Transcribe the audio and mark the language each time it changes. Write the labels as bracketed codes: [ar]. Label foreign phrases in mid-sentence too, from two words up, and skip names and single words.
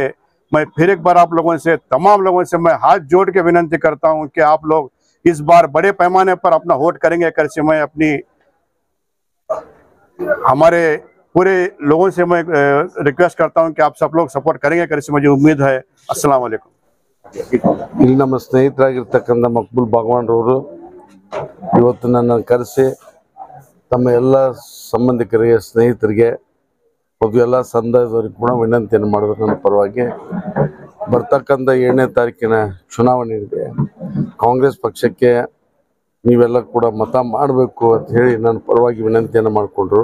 [hi] मैं फिर एक बार आप लोगों से, तमाम लोगों से मैं हाथ जोड़ के विनती करता हूं कि आप लोग इस बार बड़े पैमाने पर अपना वोट करेंगे करके मैं हमारे पूरे लोगों से मैं रिक्वेस्ट करता हूं कि आप सब लोग सपोर्ट करेंगे करके मुझे उम्मीद है। [ar] السلام عليكم. [kn] ಇಲ್ಲಿ ನಮ್ಮ ಸ್ನೇಹಿತರಾಗಿರ್ತಕ್ಕಂಥ ಮಕ್ಬೂಲ್ ಬಾಗವಾನ್ ರವರು ಇವತ್ತು ನನ್ನ ಕರೆಸಿ ತಮ್ಮ ಎಲ್ಲ ಸಂಬಂಧಿಕರಿಗೆ, ಸ್ನೇಹಿತರಿಗೆ ಮತ್ತು ಎಲ್ಲ ಸಂದಾಯದವರಿಗೆ ಕೂಡ ವಿನಂತಿಯನ್ನು ಮಾಡಿದ್ರು. ನನ್ನ ಪರವಾಗಿ ಬರ್ತಕ್ಕಂಥ 7ನೇ ತಾರೀಕಿನ ಚುನಾವಣೆ ಇದೆ, ಕಾಂಗ್ರೆಸ್ ಪಕ್ಷಕ್ಕೆ ನೀವೆಲ್ಲ ಕೂಡ ಮತ ಮಾಡಬೇಕು ಅಂತ ಹೇಳಿ ನನ್ನ ಪರವಾಗಿ ವಿನಂತಿಯನ್ನು ಮಾಡಿಕೊಂಡ್ರು.